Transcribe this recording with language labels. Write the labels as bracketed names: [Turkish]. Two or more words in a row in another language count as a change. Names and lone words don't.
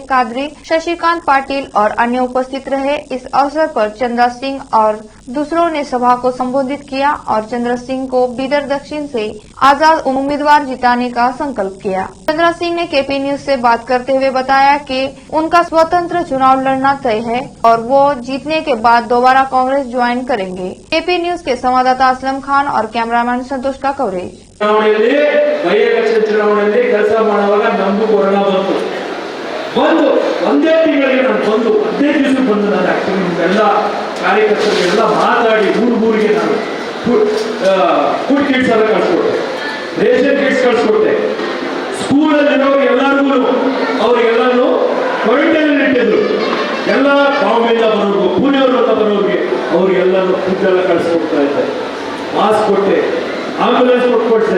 [Hindi] कादरी, शशिकांत पाटिल और अन्य उपस्थित रहे। इस अवसर पर चंद्रा सिंह और दूसरों ने सभा को संबोधित किया और चंद्रा सिंह को बीदर दक्षिण से आजाद उम्मीदवार जिताने का संकल्प किया। चंद्रा सिंह ने केपी न्यूज से बात करते हुए बताया कि उनका स्वतंत्र चुनाव लड़ना तय है और वो जीतने के बाद दोबारा कांग्रेस ज्वाइन करेंगे। केपी न्यूज के संवाददाता असलम खान और कैमरामैन संतोष का कवरेज। [Kannada] ಚುನಾವಣೆಯಲ್ಲಿ ಕೆಲಸ ಮಾಡುವಾಗ ನಮಗೂ ಕೊರೋನಾ ಬಂದು ಒಂದೇ ತಿಂಗಳಿಗೆ ನಾನು ಬಂದು 15 ದಿವಸ ಬಂದು ನಾನು ಆಕ್ಚುಲಿ ನಿಮ್ಮೆಲ್ಲ ಕಾರ್ಯಕರ್ತರಿಗೆಲ್ಲ ಮಾತಾಡಿ ಊರಿಗೆ ನಾನು [English] food kits [Kannada] ಎಲ್ಲ ಕಳಿಸ್ಕೊಟ್ಟೆ, [English] ration kits [Kannada] ಕಳಿಸ್ಕೊಟ್ಟೆ, ಸ್ಕೂಲಲ್ಲಿರೋ ಎಲ್ಲರಿಗೂ ಅವರಿಗೆಲ್ಲರೂ ಕ್ವಾರಂಟೈನ್ ಇಟ್ಟಿದ್ರು, ಎಲ್ಲ ಬಾಂಬೆಯಿಂದ ಬರೋರು, ಪುಣೆಯವರೆಲ್ಲ ಬರೋರಿಗೆ ಅವ್ರಿಗೆಲ್ಲರೂ ಫುಡ್ ಎಲ್ಲ ಕಳಿಸ್ಕೊಡ್ತಾ ಇದ್ದೆ, ಮಾಸ್ಕ್ ಕೊಟ್ಟೆ, ಆಂಬುಲೆನ್ಸ್ ಕೊಟ್ಟೆ.